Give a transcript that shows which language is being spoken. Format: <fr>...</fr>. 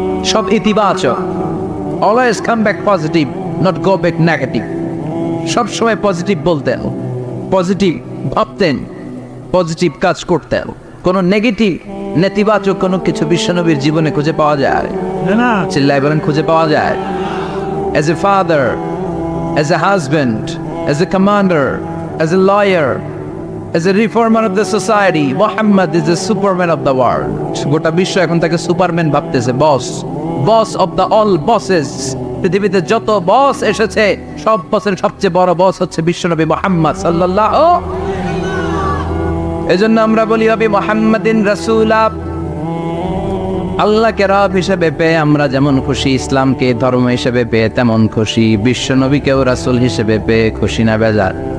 <bn>সব ইতিবাচক,</bn> <en>Always come back positive, not go back negative.</en> <bn>সব সময় পজিটিভ বলতেন, পজিটিভ ভাবতেন, পজিটিভ কাজ করতেন। কোনো নেগেটিভ নেতিবাচক কোনো কিছু বিশ্বনবীর জীবনে খুঁজে পাওয়া যায় না। চিল্লায় বলেন খুঁজে পাওয়া যায়।</bn> <en>As a father, as a husband, as a commander, as a lawyer, as a reformer of the society, Muhammad is the superman of the world.</en> <bn>গোটা বিশ্ব এখন তাকে সুপারম্যান ভাবতেছে, বস,</bn> <en>Boss of the all bosses.</en> <bn>পৃথিবীতে যত বস এসেছে সব বসের সবচেয়ে বড় বস হচ্ছে বিশ্বনবী মুহাম্মদ সাল্লাল্লাহু। এজন্য আমরা বলি</bn> <ar>নবী মুহাম্মাদিন রাসূলা।</ar> <bn>আল্লাহকে রব হিসেবে পেয়ে আমরা যেমন খুশি, ইসলামকে ধর্ম হিসেবে পেয়ে তেমন খুশি, বিশ্বনবীকেও রাসূল হিসেবে পেয়ে খুশি না বেজার?</bn>